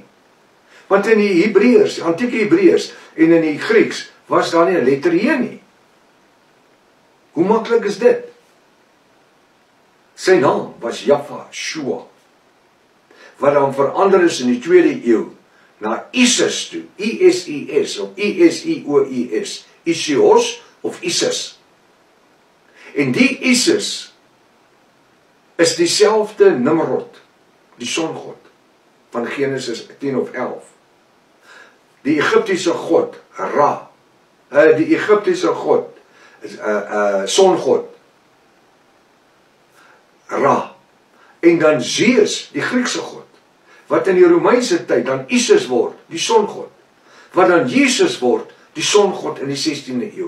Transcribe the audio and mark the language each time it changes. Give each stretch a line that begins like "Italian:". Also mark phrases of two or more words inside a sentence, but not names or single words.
Afrikaans: Want in die Hebreërs, die antieke Hebreërs en in die Grieks was daar nie 'n letter J nie. Hoe maklik is dit? Sy naam was Yahweh, wat dan verander is in die 2de eeu na Isis toe, I-S-I-S of I-S-I-O-I-S, Isios of Isis. En die Isis is dieselfde Nimrod, die songod van Genesis 10 of 11. Die Egiptiese god Ra, die Egiptiese god songod Ra, en dan Zeus, die Griekse god, wat in die Romeinse tyd dan Isis word, die songod, wat dan Jesus word, die songod in die 16de eeu.